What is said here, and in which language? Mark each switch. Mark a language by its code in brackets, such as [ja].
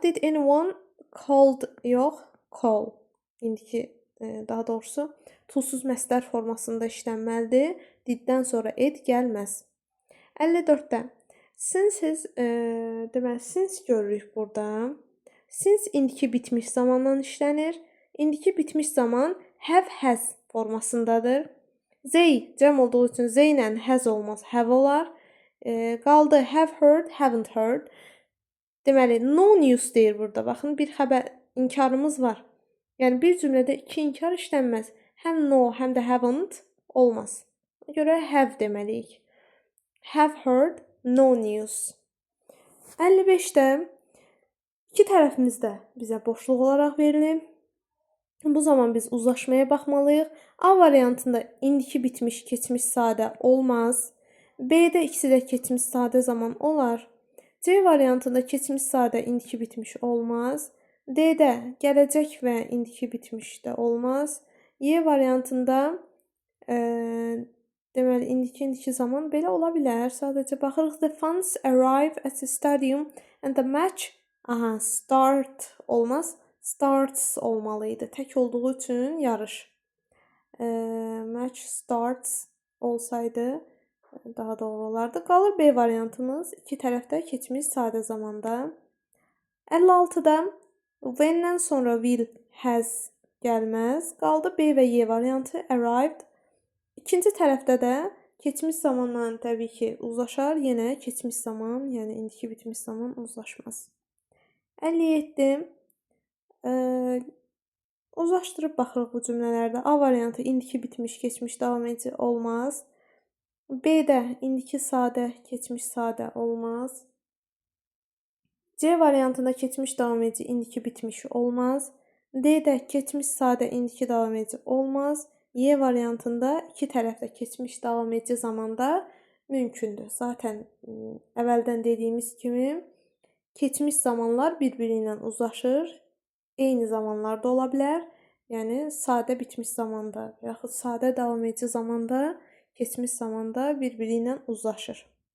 [en] Did anyone called [az] yox, [en] call. [az] İndiki daha doğrusu tulsuz məsdər formasında işlənməlidir. Did-dən sonra ed gəlməz. 54-də since deməli since görürük burada. Since indiki bitmiş zamandan işlənir. İndiki bitmiş zaman have, has formasındadır. They cəm olduğu üçün they ilə has olmaz, have olar. Qaldı [en] have heard, haven't heard. [az] Deməli no news deyir burada. Baxın, bir xəbər inkarımız var. Yəni bir cümlədə iki inkar işlənməz. Həm no, həm də haven't olmaz. Ona görə [en] have [az] deməliyik. [en] Have heard no news. [az] 55-də İki tərəfimiz də bizə boşluq olaraq verilib. Bu zaman biz uzlaşmaya baxmalıyıq. A variantında indiki bitmiş, keçmiş sadə olmaz. B-də ikisi də keçmiş sadə zaman olar. C variantında keçmiş sadə, indiki bitmiş olmaz. D-də gələcək və indiki bitmiş də olmaz. Y variantında deməli indiki zaman belə ola bilər. Sadəcə baxırıq. [en] The fans arrive at the stadium and the match start [az] olmaz. Starts olmalıydı. Tək olduğu üçün yarış. [en] Match starts [az] olsaydı daha doğru olardı. Qalır B variantımız. İki tərəfdə keçmiş sadə zamanda. 56-da when-dən sonra [en] will, has [az] gəlməz. Qaldı B və Y variantı. Arrived. İkinci tərəfdə də keçmiş zamanla təbii ki uzlaşar. Yenə keçmiş zaman, yəni indiki bitmiş zaman uzlaşmaz. 57. Uzlaşdırıb baxırıq bu cümlələrdə. A variantı indiki bitmiş, keçmiş, davam edici olmaz. B-də indiki sadə, keçmiş sadə olmaz. C variantında keçmiş, davam edici, indiki bitmiş olmaz. D-də keçmiş sadə, indiki davam edici olmaz. Y variantında iki tərəfdə keçmiş, davam edici zamanda mümkündür. Zaten əvvəldən dediyimiz kimi keçmiş zamanlar bir-biri ilə uzlaşır. Eyni zamanlarda ola bilər. Yəni sadə bitmiş zamanda yaxud sadə davam edici zamanda, keçmiş zamanda bir-biri ilə uzlaşır.